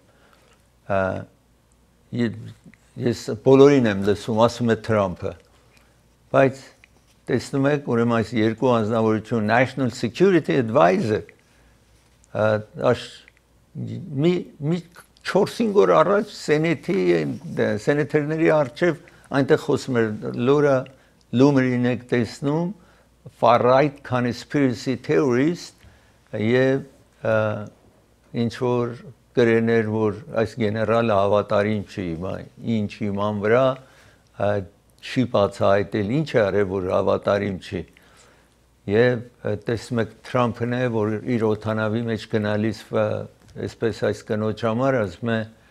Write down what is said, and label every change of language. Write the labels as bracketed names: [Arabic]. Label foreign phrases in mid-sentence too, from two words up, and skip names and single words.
[Armenian] եմ ես բոլորին եմ լսում ասում է Թրամփը բայց տեսնում եք ուրեմն այս երկու անձնավորություն [English] National Security Advisor [Armenian] մի 4-5 օր առաջ սենեթերների առջև այնտեղ խոսում էր Լորա Լումերին եք տեսնում [English] far right conspiracy theorist [Armenian] եւ ինչ որ գրեներ որ այս գեներալը հավատարիմ չի ինչ իման վրա չի բացահայտել, ինչ է արել, որ հավատարիմ չի։ Եվ տեսնում եք Թրամփն է, որ իր օդանավի մեջ գնալիս այսպես այս կնոջ համար ասում է